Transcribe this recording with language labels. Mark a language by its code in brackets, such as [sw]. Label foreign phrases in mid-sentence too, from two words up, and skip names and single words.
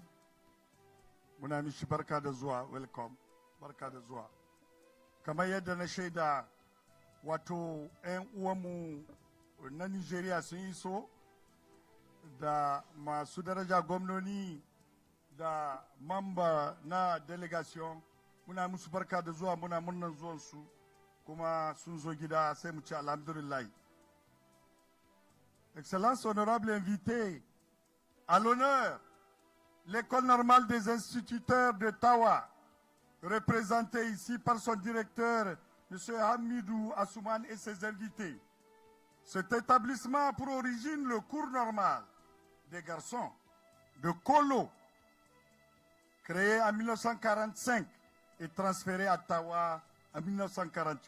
[fr] Mon ami [ha] Barka de Zoa, welcome. Barka de Zoa. Kamar yadda na shaida wato 'yan uwanmu na Nigeria sun yi so da masu daraja gwamnoni da mamba na delegation muna musu barka da zuwa muna murnar zuwansu kuma sun zo gida sai mu ci alhamdulillah. [fr] Excellence, honorable invité, à l'honneur, l'École normale des instituteurs de Tawa, représentée ici par son directeur, M. Hamidou Assouman et ses invités. Cet établissement a pour origine le cours normal des garçons de Kolo, créé en 1945 et transféré à Tawa en 1948.